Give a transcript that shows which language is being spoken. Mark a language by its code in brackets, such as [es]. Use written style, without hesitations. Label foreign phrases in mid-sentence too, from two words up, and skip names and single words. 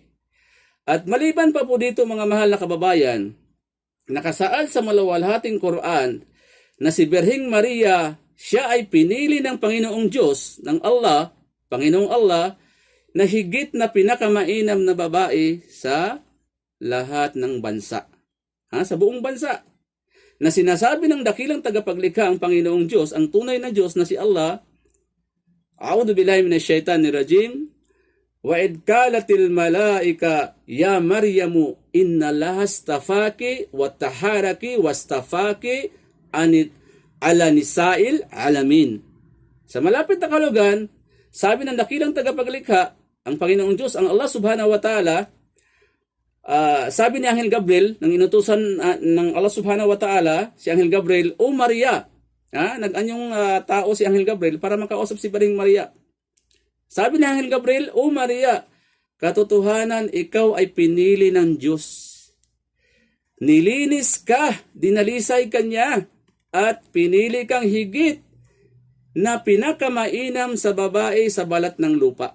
[tl] At maliban pa po dito, mga mahal na kababayan, nakasaad sa maluwalhating Quran na si Birheng Maria, siya ay pinili ng Panginoong Diyos, ng Allah, Panginoong Allah, na higit na pinakamainam na babae sa lahat ng bansa. Sa buong bansa. Na sinasabi ng dakilang tagapaglikha ang Panginoong Diyos, ang tunay na Diyos na si Allah, [ar] أعوذ بالله من الشيطان الرجيم، وإذ قالت الملائكة يا مريم إن الله اصطفاك وطهرك واصطفاك على نساء العالمين. [tl] Sa malapit na kahulugan, sabi ng dakilang tagapaglikha, ang Panginoong Diyos, ang [ar] الله سبحانه وتعالى, [tl] sabi ni Anghel Gabriel, ng inutusan ng [ar] الله سبحانه وتعالى, [tl] si Anghel Gabriel, O Maria, Nag-anyong tao si Anghel Gabriel para makausap si Birheng Maria. Sabi ni Anghel Gabriel, "O Maria, katotohanan ikaw ay pinili ng Diyos. Nilinis ka, dinalisay ka niya, at pinili kang higit na pinakamainam sa babae sa balat ng lupa."